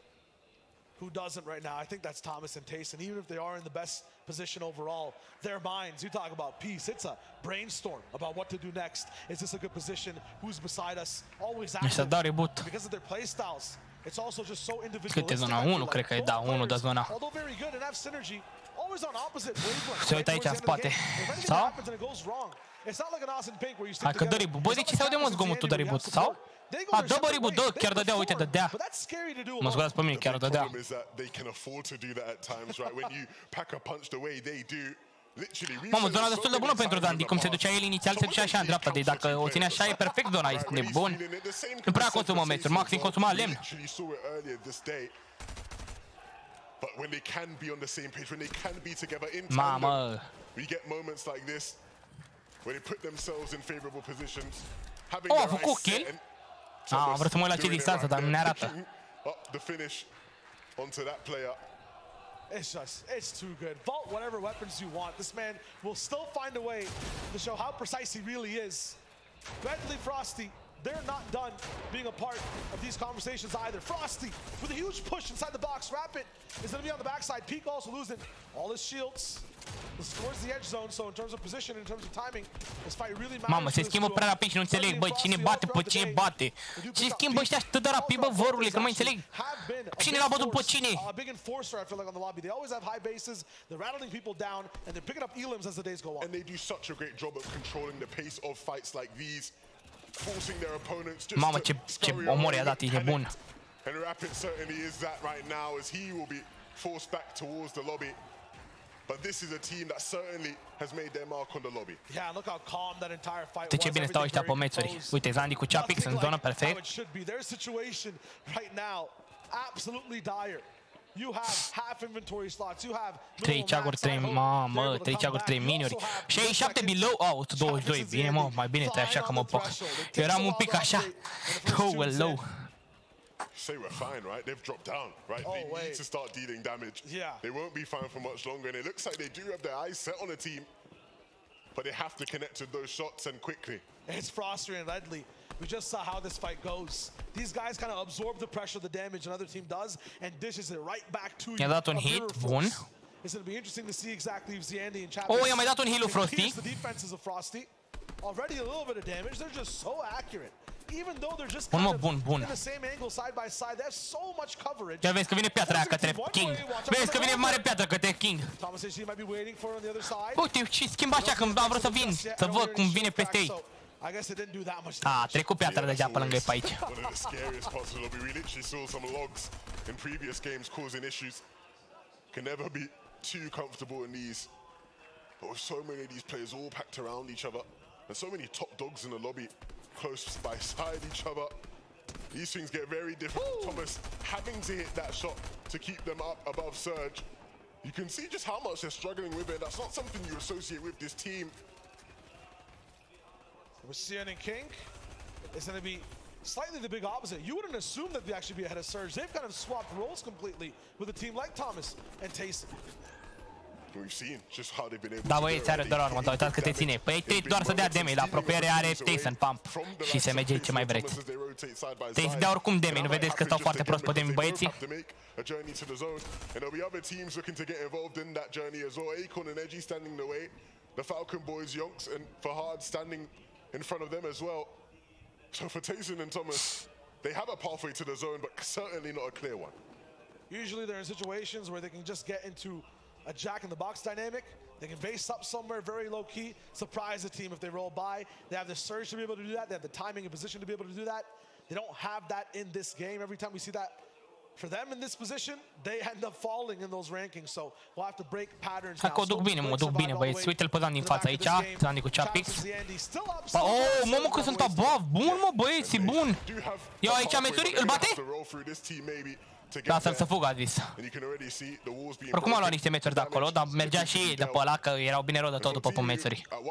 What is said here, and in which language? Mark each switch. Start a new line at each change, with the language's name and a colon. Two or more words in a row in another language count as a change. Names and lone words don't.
English: Who doesn't right now? I think that's Thomas and Taste, and even if they are in the best position overall, their minds, you talk about peace, it's a brainstorm about what to do next. Is this a good position? Who's beside us? Always active. Because of their play styles. It's also just so individualistic.
Romanian: Cât e zona 1, cred că e, da, 1 de zona.
English: Although very good and have synergy, always on opposite wavelengths.
Romanian: Se uită aici în spate. Sau? Hai că dă reboot. Bă, de ce se aude mă zgomotul de reboot? Sau? A, dă bă reboot, dă, chiar dădea, uite, dădea. Mă scuzați pe mine, chiar dădea. Mamă, zona destul de bună pentru Zandy, cum se ducea el inițial, se ducea așa în dreapta, deci dacă o ține așa e perfect zona, este nebun. Nu prea consumă metri, maxim consuma lemn.
English: But when they can be on the same page, when they can be together in tandem, we get moments like this where they put themselves in favorable positions, having
Romanian: a făcut kill. Am vrut să mă uit la ce distanță, dar nu ne arată.
English: Up the finish onto that player. It's too good. Vault whatever weapons you want. This man will still find a way to show how precise he really is. Redley, Frosty, they're not done being a part of these conversations either. Frosty with a huge push inside the box. Rapid is going to be on the backside. Peak also losing all his shields. This is towards the edge zone, so in terms of position, in terms of timing, this fight really matters.
Romanian: Mamă, se schimbă prea rapid și nu înțeleg, băi, cine bate pe cine bate. Ce schimbă ăștia atât de rapid, bă, vărule, că nu mai înțeleg. Cine l-a bătut pe cine?
English: A big enforcer, I feel like, on the lobby. They always have high bases, they're rattling people down, and they're picking up elims as the days go on. And they do such a great job of controlling the pace of fights like these. Forcing their opponents just
Romanian: Mamă, ce omor i-a dat, e nebun.
English: And Rapid certainly is that right now as he will be forced back towards the lobby. But this is a team that certainly has made their mark on the lobby. Yeah, look how calm that entire fight was.
Romanian: De ce bine stau ăștia pe meciuri. Uite, Zandy cu Chapix în zonă perfect.
English: Their situation right now absolutely dire. You have half inventory slots. You have
Romanian: 3 ceaguri, 3, mamă, 3 ceaguri, 3 miniuri.
English: 67 below, 122.
Romanian: Bine, mă, mai bine te așa că mă poc. Eram un pic așa.
English: Oh, low. Say we're fine, right? They've dropped down, right? They need to start dealing damage. They won't be fine for much longer, and it looks like they do have their eyes set on a team, but they have to connect with those shots and quickly. It's Frosty and Ledley. We just saw how this fight goes. These guys kind of absorb the pressure, the damage another team does, and dishes it right back to you.
Romanian: I-a dat un hit bun.
English: It's going to be interesting to see exactly if Zandy and Chapix.
Romanian: Oh, i-a mai dat un heal lui Frosty.
English: The defenses of Frosty. Already a little bit of damage. They're just so accurate. Even though they're just kind of in the same angle side by side, they have so much coverage.
Romanian: Ia vezi că vine piatra aia către King. Vezi că vine mare piatră către King.
English: Thomas and she might be waiting for on the other side.
Romanian: Uite, și schimba așa când am vrut să vin, să văd cum vine peste ei.
English: I guess it didn't do that much.
Romanian: A trecut piatra deja pe lângă ei pe aici.
English: One of the scariest parts of the lobby. We literally saw some logs in previous games causing issues. Can never be too comfortable in these. But with so many of these players all packed around each other, and so many top dogs in the lobby close by side each other, these things get very difficult. Thomas having to hit that shot to keep them up above surge. You can see just how much they're struggling with it. That's not something you associate with this team. With Cian and King, it's going to be slightly the big opposite. You wouldn't assume that they'd actually be ahead of Surge. They've kind of swapped roles completely with a team like Thomas and Tayson.
Romanian: Da, băieți, are doar armă, uitați că te ține. Păi trebuie doar să dea damage, la apropiere are Tyson Pump și SMG, ce mai vreți. Trebuie să dea oricum damage, nu vedeți că stau foarte prost pe damage băieții?
English: A journey to the zone, and there'll be other teams looking to get involved in that journey as well. Acorn and Edgey standing in the way, the Falcon boys, Yonks and Fahad standing in front of them as well. So for Tyson and Thomas, they have a pathway to the zone, but certainly not a clear one. Usually they're in situations where they can just get into a jack-in-the-box dynamic. They can base up somewhere very low-key, surprise the team if they roll by. They have the surge to be able to do that. They have the timing and position to be able to do that. They don't have that in this game. Every time we see that, for them in this position, they end up falling in those rankings. So we'll have to break patterns.
Romanian: Hai că o duc bine, mă duc bine, băieți. Uite-l pe Zandy în față aici, Zandy cu Chapix. Oh, mă că sunt above. Bun, mă, băieți, bun. Eu aici meturi, îl bate? Lasă-l să fugă, a zis. Oricum a luat niște meturi de acolo, dar mergea și ei de pe ăla, că erau bine rău de tot după meturi.